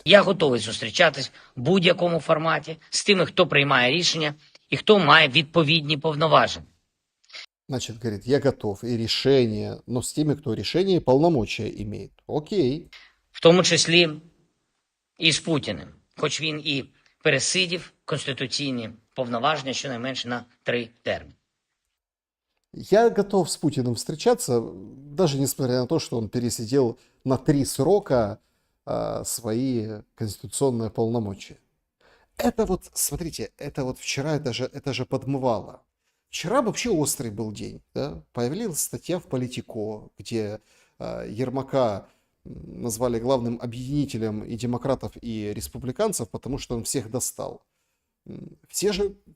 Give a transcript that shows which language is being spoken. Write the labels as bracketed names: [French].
[Ukrainian] Я готовий зустрічатись в будь-якому форматі з тими, хто приймає рішення і хто має відповідні повноваження. [Russian] Значит, говорит, я готов и решение, но с теми, кто решение и полномочия имеет. Окей. [Ukrainian] В тому числі і з Путіним, хоч він і пересидів конституційні повноваження щонайменше на 3 терміни. [Russian] Я готов с Путиным встречаться, даже несмотря на то, что он пересидел на 3 срока свои конституционные полномочия. Это вот, смотрите, это вот вчера, это же подмывало. Вчера вообще острый был день. Да? Появилась статья в Политико, где Ермака назвали главным объединителем и демократов, и республиканцев, потому что он всех достал. Все же...